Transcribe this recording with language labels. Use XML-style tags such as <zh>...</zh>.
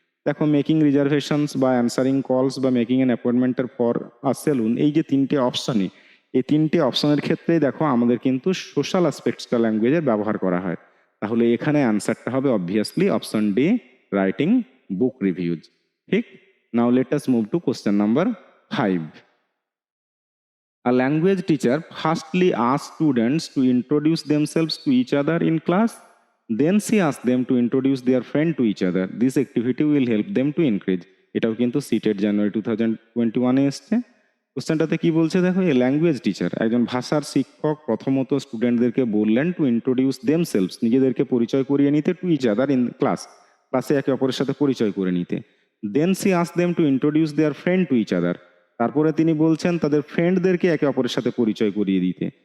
<bn>দেখো</bn> <en>making reservations</en> <bn>বা</bn> <en>answering calls</en> <bn>বা</bn> <en>making an অ্যাপয়েন্টমেন্টের for a salon,</en> <bn>এই যে তিনটে অপশনই, এই তিনটে অপশনের ক্ষেত্রেই দেখো আমাদের কিন্তু সোশ্যাল অ্যাসপেক্টসটা ল্যাঙ্গুয়েজের ব্যবহার করা হয়। তাহলে এখানে অ্যান্সারটা হবে অবভিয়াসলি</bn> <en>Option D writing book reviews. ঠিক, now let us move to question number 5. A language teacher firstly asks students to introduce themselves to each other in class. Then she asks them to introduce their friend to each other. This activity will help them to increase.</en> <bn>এটাও কিন্তু seated জানুয়ারি 2021-এ এসছে। কোশ্চেনটাতে কি বলছে দেখো,</bn> <en>a language teacher,</en> <bn>একজন ভাষার শিক্ষক প্রথমত স্টুডেন্টদেরকে বললেন</bn> <en>to introduce themselves,</en> <bn>নিজেদেরকে পরিচয় করিয়ে নিতে,</bn> <en>to each other in class,</en> <bn>ক্লাসে একে অপরের সাথে পরিচয় করে নিতে।</bn> <en>then she ask them to introduce their friend to each other,</en> <bn>তারপরে তিনি বলছেন তাদের ফ্রেন্ডদেরকে একে অপরের সাথে পরিচয় করিয়ে দিতে।</bn>